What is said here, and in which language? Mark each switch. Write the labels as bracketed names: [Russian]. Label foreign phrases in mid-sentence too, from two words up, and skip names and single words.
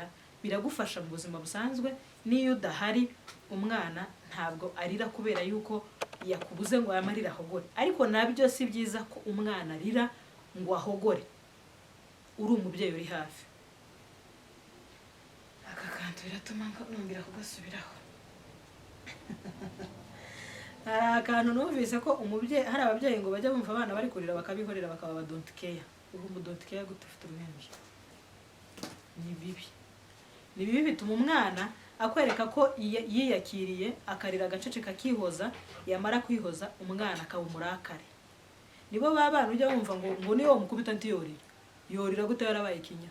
[Kinyarwanda] Biragufasha mu buzima busanzwe. Niyo udahari umwana ntabwo arira kubera yuko yakubuze ngo yamarira ahogore, ariko nabyo si byiza ko umwana arira ngo ahogore uri umubyeyi uri hafi. Aka kantu biratuma nongera kugasubiraho. hari akantu numvise ko umubyeyi hari ababyeyi ngo bajya bumva abana bari kurira bakabihorera bakaba ba [English] don't care. [Kinyarwanda] Ubu mu [English] don't care [Kinyarwanda] gute ufite uruhinja? Ni bibi. Ni bibi bituma umwana akwereka ko yiyakiriye akarira agacece kakihoza, yamara kwihoza umwana akaba umurakare. Nibo babana ujya bumva ngo niyo mukubita ntiyorira. Yorira gute yarabaye ikinya?